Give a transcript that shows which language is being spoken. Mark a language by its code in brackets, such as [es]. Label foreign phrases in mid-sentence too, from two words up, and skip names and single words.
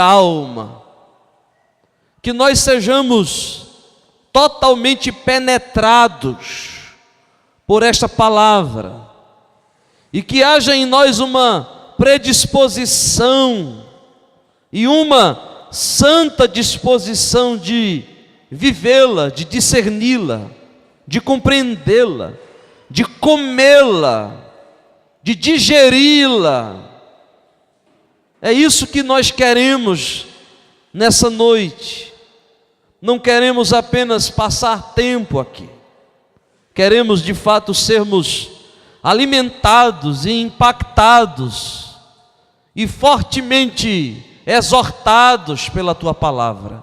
[pt] alma, que nós sejamos totalmente penetrados por esta palavra e que haja em nós uma predisposição e uma santa disposição de vivê-la, de discerni-la, de compreendê-la, de comê-la, de digeri-la. É isso que nós queremos nessa noite. Não queremos apenas passar tempo aqui, queremos de fato sermos alimentados e impactados e fortemente exortados pela Tua palavra.